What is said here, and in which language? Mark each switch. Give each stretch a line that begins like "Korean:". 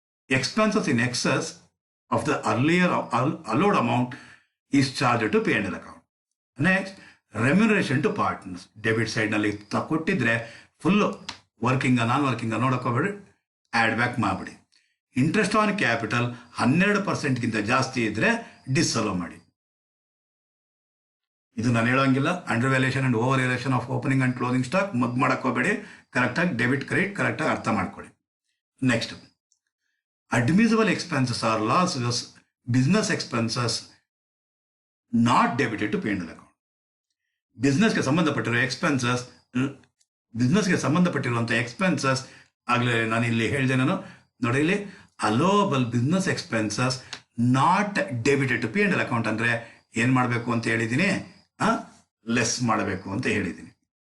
English: expenses in excess of the earlier allowed amount is charged to P&L account. Next, remuneration to partners.
Kannada: Debit side ನಲ್ಲಿ ಕೊಟ್ಟಿದ್ರೆ full working ನಾನ್ working ನೋಡಕೋಬೇಡಿ, add back ಮಾಡ್ಬಿಡಿ. Interest on capital 12% ಜಾಸ್ತಿ ಇದ್ರೆ ಡಿಸ್ಅಲೋ ಮಾಡಿ. ಇದು ನಾನು ಹೇಳೋಂಗಿಲ್ಲ.
English: undervaluation and overvaluation of opening and closing stock
Kannada: ಮದ್ ಮಾಡಕೋಬೇಡಿ. ಕರೆಕ್ಟಾಗಿ ಡೆಬಿಟ್ ಕ್ರೆಡಿಟ್ ಕರೆಕ್ಟಾಗಿ ಅರ್ಥ ಮಾಡ್ಕೊಳ್ಳಿ.
English: Next, admissible expenses are losses, business expenses not debited to P&L account.
Kannada: ಬಿಸ್ನೆಸ್ಗೆ ಸಂಬಂಧಪಟ್ಟಿರೋ expenses, ಬಿಸ್ನೆಸ್ಗೆ ಸಂಬಂಧಪಟ್ಟಿರುವಂಥ expenses ಆಗಲೇ ನಾನು ಇಲ್ಲಿ ಹೇಳಿದೆ. ನಾನು ನೋಡಿ, ಇಲ್ಲಿ
English: allowable business expenses not debited to P&L account
Kannada: ಅಂದ್ರೆ ಏನ್ ಮಾಡಬೇಕು ಅಂತ ಹೇಳಿದ್ದೀನಿ, ಲೆಸ್ ಮಾಡಬೇಕು ಅಂತ ಹೇಳಿದ್ದೀನಿ.